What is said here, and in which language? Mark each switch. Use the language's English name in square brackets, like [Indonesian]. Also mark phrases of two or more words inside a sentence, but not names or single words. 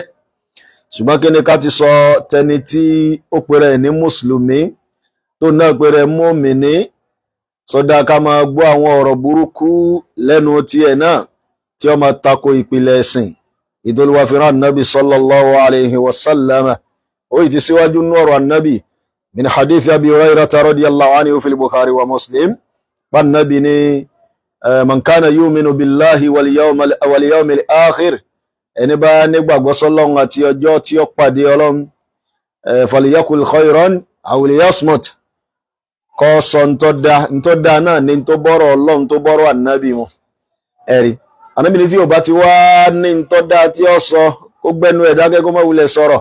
[Yoruba] Ṣùgbọ́n kí ni ká ti sọ tẹni tí ó pèrè ní Mùsùlùmí tó náà pèrè mùmínì, sọdá ká máa gbọ́ àwọn ọ̀rọ̀ burúkú lẹ́nu tiẹ̀ náà tí ó máa tako ìpìlẹ̀ ẹ̀sìn ìdólúwa fi rán Nabi [Arabic] صلى الله عليه وسلم. [Yoruba] Ó yìí ti síwájú nú ọ̀rọ̀ Nabi [Arabic] من حديث أبي هريرة رضي الله عنه في البخاري ومسلم. [Yoruba] Bá Nabi ni [Arabic] من كان يؤمن بالله واليوم الآخر, [Yoruba] ẹni bá nígbàgbọ́ s'Ọlọ́run àti ọjọ́ tí ó pàdé Ọlọ́run, [Arabic] فليقل خيرا أو ليصمت. [Yoruba] Kó sọ ntọ́ da náà ní tó bọ́rọ̀ Ọlọ́run tó bọ́rọ̀ Ànábì mu. Ẹ̀rí Ànábì ní tí ò bá ti wá ní ntọ́ da tí ó sọ kó gbẹ́nu ẹ̀ dákẹ́ kó má wulẹ̀ sọ̀rọ̀.